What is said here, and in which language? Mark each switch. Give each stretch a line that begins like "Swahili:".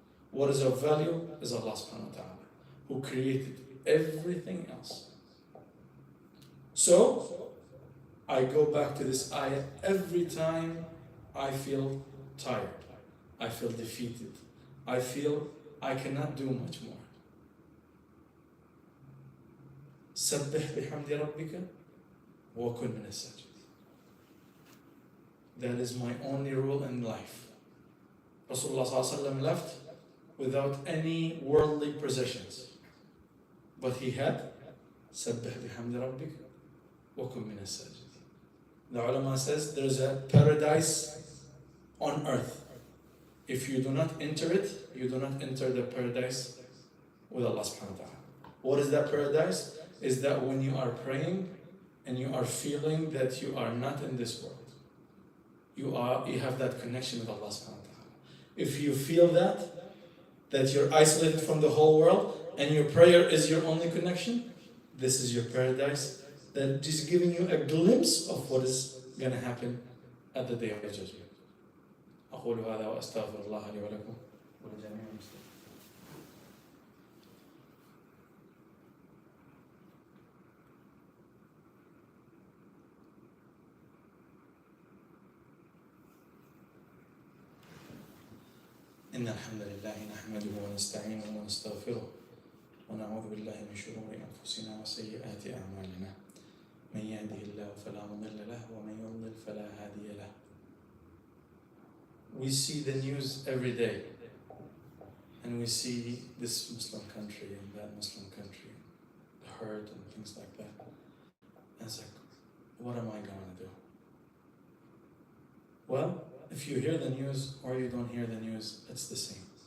English: What is of value is Allah subhanahu wa ta'ala, who created everything else. So, I go back to this ayah every time I feel tired, I feel defeated, I feel I cannot do much more.
Arabic: سبح بحمد ربك وكن من الساجدين.
English: That is my only rule in life. Rasulullah ﷺ left without any worldly possessions. But he had
Arabic: سبح بحمد ربك وكن من الساجدين.
English: The ulama says there's a paradise on earth. If you do not enter it, you do not enter the paradise with Allah subhanahu wa ta'ala. What is that paradise? Is that when you are praying and you are feeling that you are not in this world. You have that connection with Allah subhanahu wa ta'ala. If you feel that you're isolated from the whole world and your prayer is your only connection, this is your paradise that is giving you a glimpse of what is going to happen at the day of judgment.
Arabic: أقول هذا وأستغفر الله لي ولكم ولجميع المسلمين. إن الحمد لله نحمده ونستعينه ونستغفره ونعوذ بالله من شرور أنفسنا وسيئات أعمالنا من يهده الله فلا مضل له ومن يضلل فلا هادي له.
English: We see the news every day and we see this Muslim country and that Muslim country, the hurt and things like that. And it's like, what am I going to do? Well, if you hear the news or you don't hear the news, it's the same.